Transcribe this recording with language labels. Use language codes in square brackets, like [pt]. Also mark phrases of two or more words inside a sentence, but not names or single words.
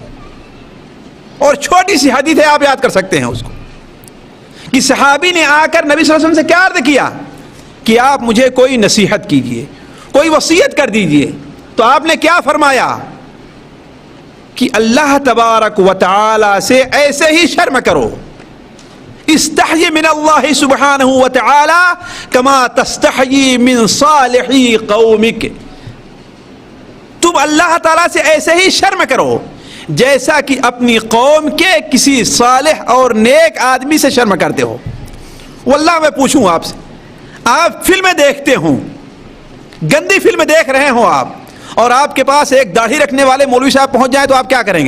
[ur] اور چھوٹی سی حدیث ہے، آپ یاد کر سکتے ہیں اس کو، کہ صحابی نے آ کر نبی صلی اللہ علیہ وسلم سے کیا عرض کیا کہ آپ مجھے کوئی نصیحت کیجیے، کوئی وصیت کر دیجیے۔ تو آپ نے کیا فرمایا کہ اللہ تبارک و تعالی سے ایسے ہی شرم کرو، [ar] استحی من اللہ سبحانہ و تعالی کما تستحی من صالحی قومک، [ur] تم اللہ تعالیٰ سے ایسے ہی شرم کرو جیسا کہ اپنی قوم کے کسی صالح اور نیک آدمی سے شرم کرتے ہو۔ واللہ میں پوچھوں آپ سے، آپ فلمیں دیکھتے ہوں، گندی فلمیں دیکھ رہے ہوں آپ، اور آپ کے پاس ایک داڑھی رکھنے والے مولوی صاحب پہنچ جائیں تو آپ کیا کریں گے؟